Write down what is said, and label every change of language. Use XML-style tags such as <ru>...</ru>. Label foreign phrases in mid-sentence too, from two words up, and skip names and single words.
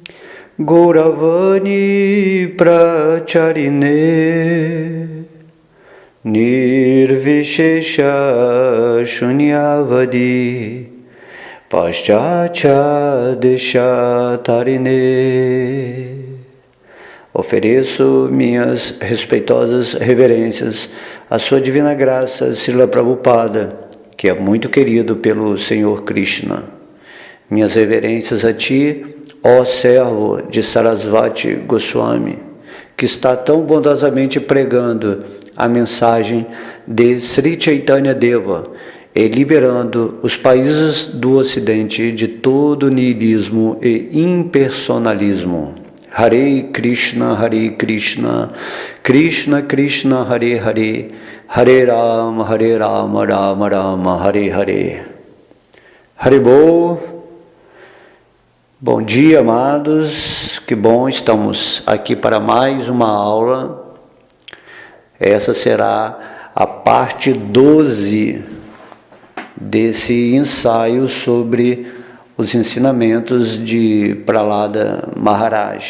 <sa>गौरवाणी प्रचारिणे निर्विशेष शून्यवादि पाश्चात्य देशतारिणे.</sa> <pt>Ofereço minhas respeitosas reverências à Sua Divina Graça, Srila Prabhupada, que é muito querido pelo Senhor Krishna. Minhas reverências a Ti, ó servo de Sarasvati Goswami, que está tão bondosamente pregando a mensagem de Sri Chaitanya Deva e liberando os países do Ocidente de todo niilismo e impersonalismo.</pt> <sa>हरे कृष्ण, कृष्ण कृष्ण, हरे हरे, हरे राम, राम राम, हरे हरे. Haribol.</sa> <pt>Bom dia, amados, que bom, estamos aqui para mais uma aula. Essa será a parte 12 desse ensaio sobre os ensinamentos de Prahlada Maharaj.</pt>